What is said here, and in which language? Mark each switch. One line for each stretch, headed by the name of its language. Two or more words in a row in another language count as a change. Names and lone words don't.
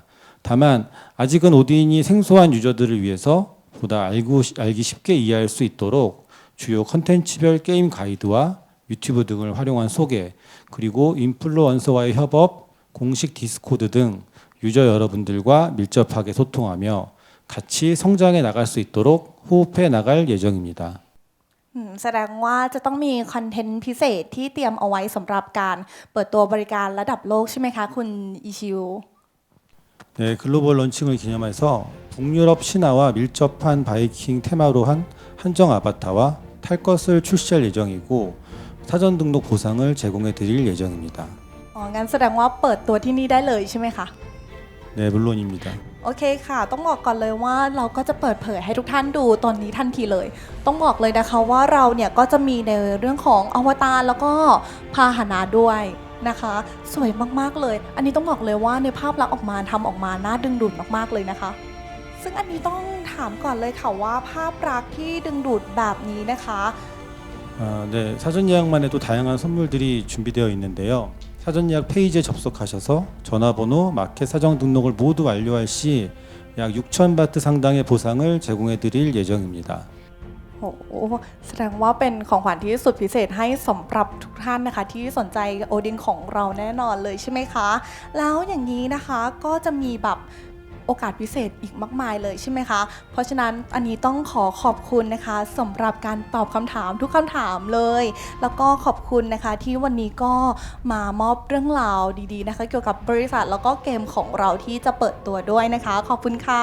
Korean: 다만 아직은 오딘이 생소한 유저들을 위해서 보다 알기 쉽게 이해할 수 있도록 주요 컨텐츠별 게임 가이드와 유튜브 등을 활용한 소개, 그리고 인플루언서와의 협업, 공식 디스코드 등 유저 여러분들과 밀접하게 소통하며 같이 성장해 나갈 수 있도록 호흡해 나갈 예정입니다.
Thai: แสดงว่าจะต้องมีคอนเทนต์พิเศษที่เตรียมเอาไว้สำหรับการเปิดตัวบริการระดับโลกใช่ไหมคะคุณอิชิว
Korean: 네, 글로벌 런칭을 기념해서 북유럽 신화와 밀접한 바이킹 테마로 한 한정 아바타와 탈 것을 출시할 예정이고 사전 등록 보상을 제공해 드릴 예정입니다.
Thai: อ๋องั้นแสดงว่าเปิดตัวที่นี่ได้เลยใช่ไหมคะ
Korean: 네, 물론입니다.
Thai: โอเคค่ะต้องบอกก่อนเลยว่าเราก็จะเปิดเผยให้ทุกท่านดูตอนนี้ทันทีเลย ต้องบอกเลยนะคะว่าเราเนี่ยก็จะมีในเรื่องของอวตารแล้วก็พาหนะด้วยนะคะสวยมากๆเลย อันนี้ต้องบอกเลยว่าในภาพลักษณ์ออกมาทำออกมาน่าดึงดูดมากๆเลยนะคะ ซึ่งอันนี้ต้องถามก่อนเลยค่ะว่าภาพลักษณ์ที่ดึงดูดแบบนี้นะคะ
Korean: 네, 사전 예약만 해도 다양한 선물들이 준비되어 있는데요. 사전 예약 페이지에 접속하셔서 전화번호, 마켓 사정 등록을 모두 완료할 시 약 6,000바트 상당의 보상을 제공해 드릴 예정입니다.
Thai: โอ้โหแสดงว่าเป็นของขวัญที่สุดพิเศษให้สำหรับทุกท่านนะคะที่สนใจโอดินของเราแน่นอนเลยใช่ไหมคะแล้วอย่างนี้นะคะก็จะมีแบบโอกาสพิเศษอีกมากมายเลยใช่ไหมคะเพราะฉะนั้นอันนี้ต้องขอขอบคุณนะคะสำหรับการตอบคำถามทุกคำถามเลยแล้วก็ขอบคุณนะคะที่วันนี้ก็มามอบเรื่องราวดีๆนะคะเกี่ยวกับบริษัทแล้วก็เกมของเราที่จะเปิดตัวด้วยนะคะขอบคุณค่ะ